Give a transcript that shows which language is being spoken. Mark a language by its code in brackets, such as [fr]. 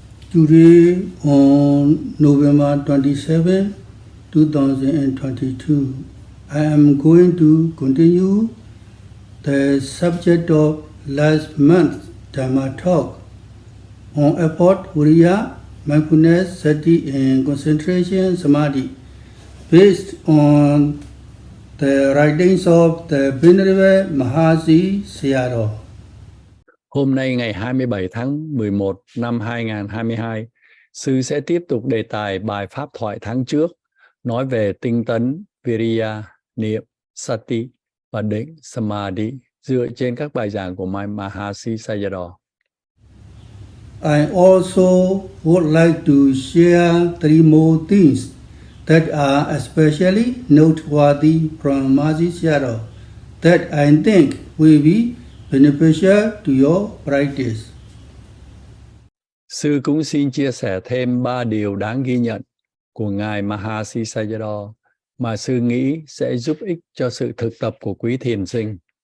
[en] Today on November 27, 2022, I am going to continue the subject of last month's Dhamma talk on effort, Vïriya, mindfulness, Sati, and concentration, Samādhi, based on the writings of the Venerable Mahasi Sayadaw. [vi] Hôm nay ngày 27 tháng 11 năm 2022, Sư sẽ tiếp tục đề tài bài pháp thoại tháng trước, nói về tinh tấn, Vïriya, niệm, Sati và định, Samādhi, dựa trên các bài giảng của Mahasi Sayadaw. [en] I also would like to share 3 more things that are especially noteworthy from Mahasi Sayadaw that I think will be beneficial to your practice. [vi] Sư cũng xin chia sẻ thêm 3 điều đáng ghi nhận của Ngài Mahasi Sayadaw mà Sư nghĩ sẽ giúp ích cho sự thực tập của quý thiền sinh.